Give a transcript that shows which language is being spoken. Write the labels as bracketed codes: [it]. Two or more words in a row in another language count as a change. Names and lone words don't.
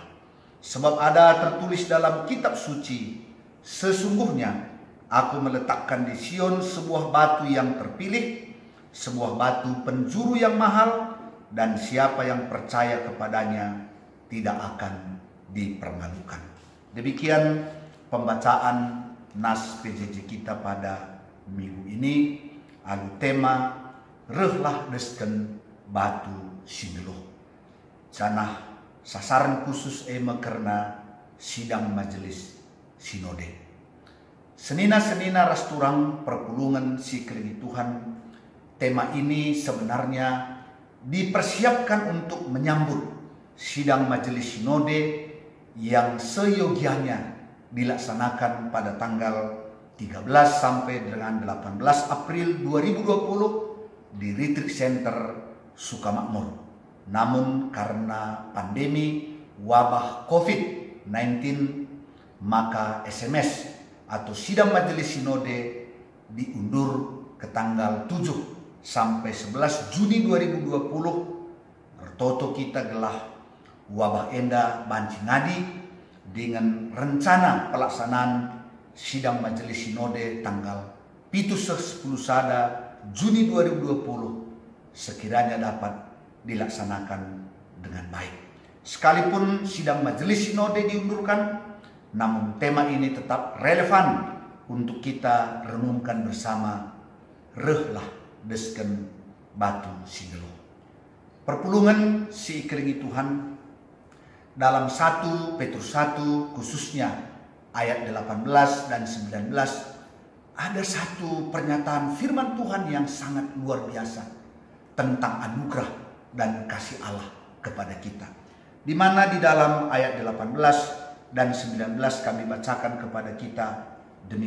[id] Sebab ada tertulis dalam kitab suci, sesungguhnya aku meletakkan di Sion sebuah batu yang terpilih, sebuah batu penjuru yang mahal, dan siapa yang percaya kepadanya tidak akan dipermalukan. Demikian pembacaan nas PJJ kita pada minggu ini. [btx] Anu tema rehlah desken batu sineluh. [id] Canah sasaran khusus karena sidang majelis sinode. [btx] Senina-senina rasturang perpulungan si kelengi Tuhan. [id] Tema ini sebenarnya dipersiapkan untuk menyambut sidang majelis sinode yang seyogianya dilaksanakan pada tanggal 13 sampai dengan 18 April 2020 di Retreat Center Sukamakmur. Namun karena pandemi wabah COVID-19, maka SMS atau sidang majelis sinode diundur ke tanggal 7 sampai 11 Juni 2020. [btx] Bertoto kita gelah wabah enda banci ngadi [id] dengan rencana pelaksanaan sidang majelis sinode tanggal 7-10 Juni 2020 sekiranya dapat dilaksanakan dengan baik. Sekalipun sidang majelis sinode diundurkan, namun tema ini tetap relevan untuk kita renungkan bersama. [btx] Rehlah desken batu sineluh. Perpulungan si kelengi Tuhan [id] dalam 1 Petrus 1 khususnya ayat 18 dan 19 ada satu pernyataan firman Tuhan yang sangat luar biasa tentang anugerah dan kasih Allah kepada kita, di mana di dalam ayat 18 dan 19 kami bacakan kepada kita demikian.